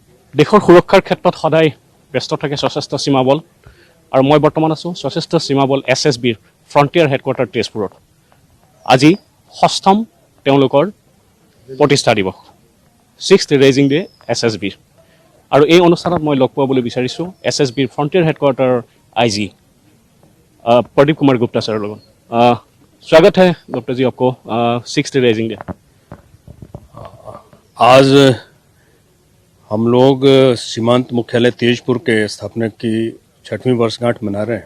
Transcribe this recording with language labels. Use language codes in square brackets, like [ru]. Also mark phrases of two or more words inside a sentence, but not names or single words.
[as] দেশৰ সুৰক্ষাৰ ক্ষেত্ৰত সদায় ব্যস্ত থাকে সশস্ত্ৰ সীমা বল আৰু মই বৰ্তমান আছোঁ সশস্ত্ৰ সীমা বল SSBৰ [en] frontier headquarters [as] তেজপুৰত। আজি ষষ্ঠম তেওঁলোকৰ প্ৰতিষ্ঠা দিৱস, 6th [en] raising day [as] SSBৰ। আৰু এই অনুষ্ঠানত মই লগ পাবলৈ বিচাৰিছোঁ SSBৰ [en] frontier headquarters [as] IG प्रदीप कुमार गुप्ता [hi] सर लोगों। स्वागत है गुप्ता जी आपको 6th [en] raising day. [hi] आज हम लोग सीमांत मुख्यालय तेजपुर के स्थापना की 6वीं वर्षगांठ मना रहे हैं।